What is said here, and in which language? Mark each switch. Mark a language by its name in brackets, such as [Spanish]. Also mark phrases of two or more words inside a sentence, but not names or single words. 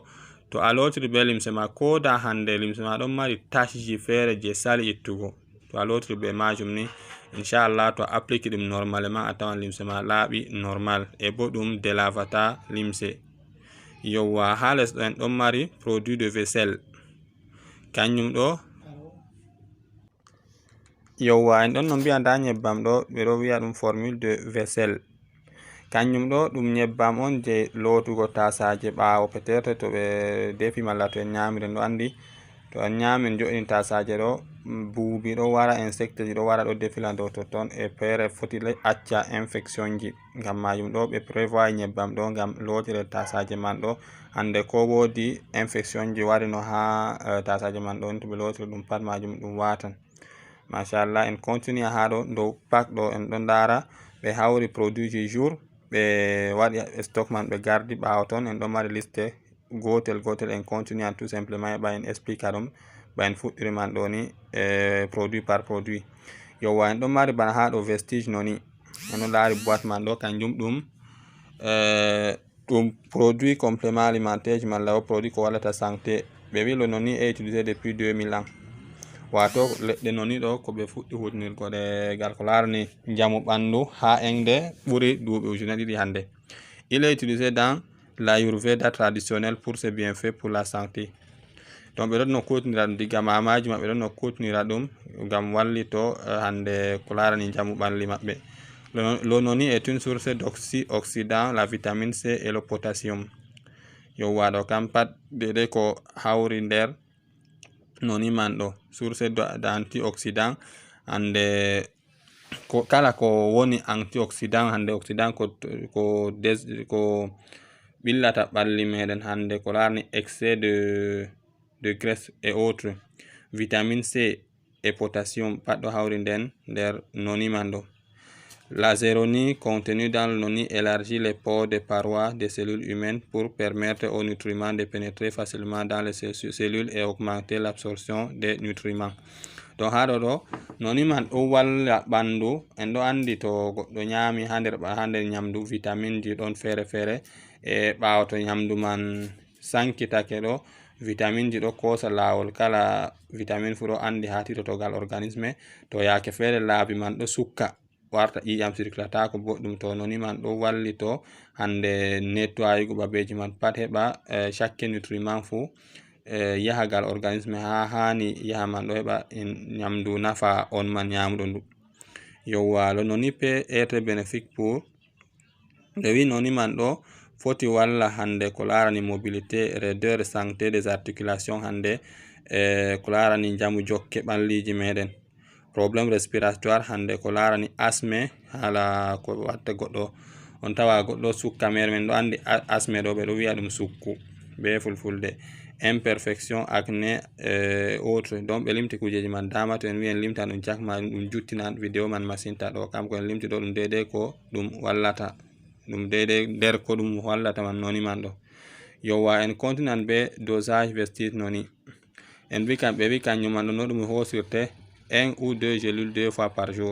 [Fula] To a lotiri be limse ma ko da hande limse ma ɗon mari tache ji feere je sali ittugo, to a lotiri be majum ni inchallah to applique ɗum normalement a tawan limse ma laaɓi normal e bo ɗum delavata limse. Yowwa ha les ɗo en ɗon mari [French] produit de vaisselle [Fula] kanjum ɗo yowwa en ɗon no mbi'a nda nyebbam ɗo ɓe ɗo wi'a ɗum [French] formule de vaisselle. [Fula] Kanjum ɗo ɗum nyebbam on je lotugo tasaje ɓawo peut-être to ɓe defi malla to en nyamiri. En ɗo andi to en nyami en jo'ini tasaje ɗo buubi ɗo wara, insecte ji ɗo wara ɗo defila dow totton e feere foti acca infection ji. Ngam majum ɗo ɓe prévoit nyebbam ɗo ngam lotire tasaje man ɗo hande ko wodi infection ji wari no ha tasaje man ɗo to ɓe lotiri ɗum pat majum ɗum watan. Machallah en continue ha ɗo dow pack ɗo en ɗon dara ɓe hauri produit ji jour ɓe waɗi stock man ɓe gardi ɓawo ton en ɗon mari liste gotel en [French] continue tout simplement [Fula] heɓa en explica ɗum ba en fuɗɗiri man ɗo ni [French] produit par produit. [Fula] Yowwa en ɗon mari bana ha ɗo vestige noni en ɗon lari boîte man ɗo kanjum ɗum [French] produit complément alimentaire [Fula] malla produit ko wallata santé. Ɓe wi [French] le noni est utilisé depuis 2000 ans, [Fula] wato leɗɗe noni ɗo ko ɓe fuɗɗi hutinirgo ɗe gal ko larani njamu ɓandu ha engde ɓuri duuɓi ujune ɗiɗi hande. [French] Il est utilisé dans l'ayurveda traditionnel pour ses bienfaits pour la santé. [Fula] Donc ɓe ɗon no kutinira ɗum diga mamaji maɓɓe ɗon no kutinira ɗum ngam wallito hande ko larani njamu ɓalli maɓɓe. [French] Le noni est une source d'antioxydants, la vitamine C et le potassium. [Fula] Yowwa ɗo kam pat dede ko hawri nder noni man ɗo, [French] source d'antioxydant [Fula] hande kala ko woni antioxydant hande oxydant ko ɓillata ɓalli meɗen hande ko larani [French] excès de de graisse et autres, vitamine C et potassium [Fula] pat ɗo hawri nder noni man ɗo. [French] La zéronie contenue dans le noni élargit les pores des parois des cellules humaines pour permettre aux nutriments de pénétrer facilement dans les cellules et augmenter l'absorption des nutriments. [Fula] Donc ha ɗo noni man ɗo walla ɓandu. En ɗo andi to goɗɗo nyami ha nder nyamdu vitamine ji ɗon fere e ɓawo to nyamdu man sankitake ɗo vitamine ji ɗo kosa lawol kala vitamine fu ɗo andi ha titotogal organisme, to yake fere laabi man ɗo sukka warta ƴiƴam circulata ko boɗɗum, to noni man ɗo wallito hande nettoyugo babeji man pat heɓa chaque nutriment fu yahagal organisme ha hani yaha man ɗo heɓa nyamdu nafa on man nyamuɗo ndu. Yowwa [French] le noni peut être bénéfique pour [Fula] ɓe wi noni man ɗo foti walla hande ko larani [French] mobilité, raideur, santé des articulations [Fula] hande ko larani jamu jokke ɓalliji meɗen, [French] problème respiratoire [Fula] hande ko larani asthme, hala ko watta goɗɗo on tawa goɗɗo sukka mere men ɗo andi asthme ɗo ɓe ɗo wi'a ɗum sukku be fulfulde, [French] imperfection, acné autre. [Fula] Donc ɓe limti kujeji man dama, to en wi en limta ɗum cakma ɗum juttina vidéo man masinta ɗo, kam ko en limti ɗo ɗum deidai ko ɗum wallata, ɗum deidai nder ko ɗum wallata man noni man ɗo. Yowwa en continue be dosage vestige noni. En wi ɓe wi kanjum man ɗo no ɗum hosirte [French] 1 ou 2 gélules 2 fois par jour.